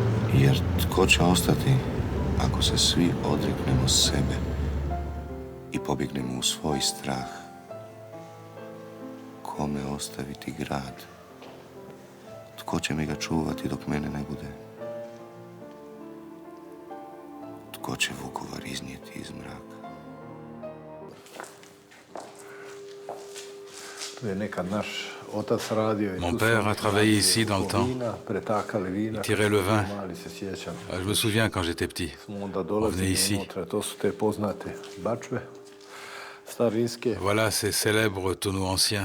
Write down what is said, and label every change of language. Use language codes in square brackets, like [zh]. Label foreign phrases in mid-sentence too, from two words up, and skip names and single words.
[hr] Jer tko će ostati ako se svi odreknemo sebe i pobjegnemo u svoj strah? Kome ostaviti grad? Tko će mi ga čuvati dok mene ne bude? Tko će Vukovar iznijeti iz mraka? [fr] Mon père a travaillé ici dans le temps. Il tirait le vin. Je me souviens quand j'étais petit. On venait ici. Voilà ces célèbres tonneaux anciens.